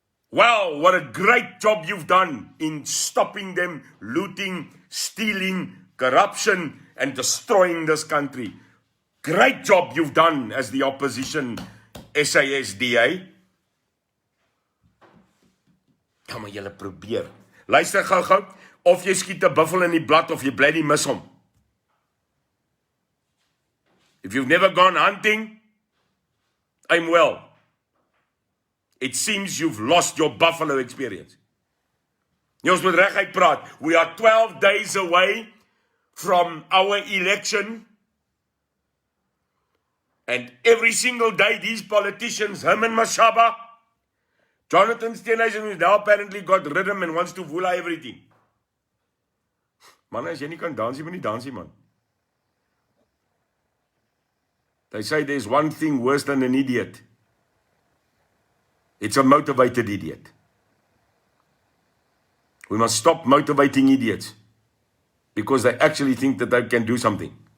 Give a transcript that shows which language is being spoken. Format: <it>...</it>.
<en>Wow, what a great job you've done in stopping them looting, stealing, corruption, and destroying this country. Great job you've done as the opposition SASDA.</en> <af>Kan maar julle probeer. Luister gou, of jy skiet 'n buffel in die blad of jy bly die mis hom.</af> <en>If you've never gone hunting, I'm well. It seems you've lost your buffalo experience.</en> <af>Ons moet reguit praat.</af> <en>We are 12 days away from our election. And every single day, these politicians, him and Mashaba, Jonathan Steenhuisen, now apparently got rhythm and wants to vula everything.</en> <af>Man, as jy nie kan dansie, moet nie dansie, man.</af> <en>They say there's one thing worse than an idiot. It's a motivated idiot. We must stop motivating idiots because they actually think that they can do something.</en>